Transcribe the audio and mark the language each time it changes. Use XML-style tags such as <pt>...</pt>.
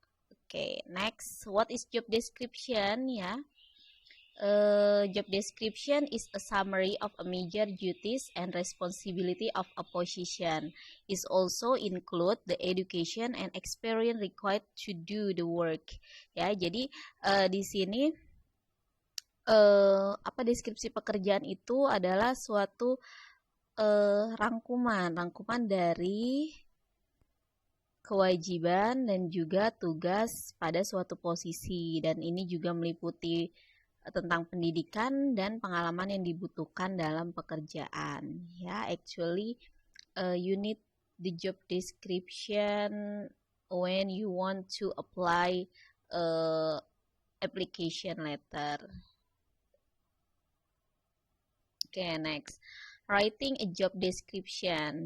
<en>Oke, next, what is job description? Ya. Job description is a summary of a major duties and responsibility of a position. It also include the education and experience required to do the work.</en> <id>Ya, jadi di sini deskripsi pekerjaan itu adalah suatu rangkuman dari kewajiban dan juga tugas pada suatu posisi, dan ini juga meliputi tentang pendidikan dan pengalaman yang dibutuhkan dalam pekerjaan.</id> <en>Ya, actually you need the job description when you want to apply application letter. Okay, next, writing a job description.</en>